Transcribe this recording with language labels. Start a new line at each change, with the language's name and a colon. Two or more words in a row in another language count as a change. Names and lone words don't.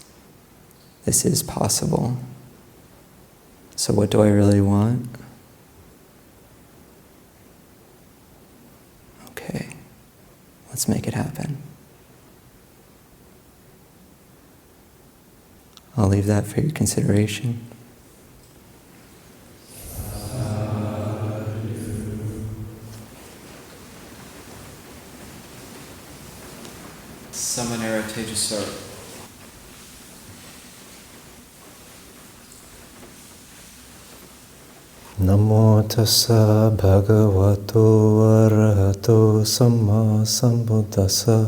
English: This is possible. So what do I really want? Okay, let's make it happen. I'll leave that for your consideration. Samanera Tejasaro.
Pali: Namo tassa bhagavato arahato samma sambuddhassa.